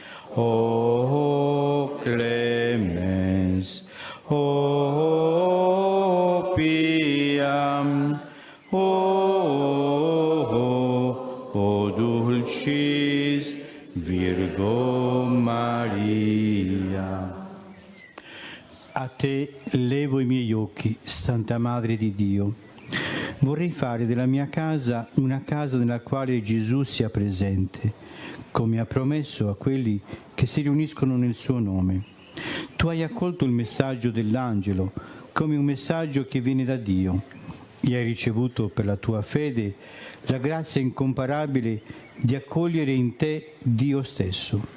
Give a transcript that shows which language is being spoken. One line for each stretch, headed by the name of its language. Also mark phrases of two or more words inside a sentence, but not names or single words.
Latin: O clemens, o piam, o o dulcis Virgo Maria.
Italian: A te levo i miei occhi, Santa Madre di Dio. Vorrei fare della mia casa una casa nella quale Gesù sia presente, come ha promesso a quelli che si riuniscono nel suo nome. Tu hai accolto il messaggio dell'angelo come un messaggio che viene da Dio e hai ricevuto per la tua fede la grazia incomparabile di accogliere in te Dio stesso.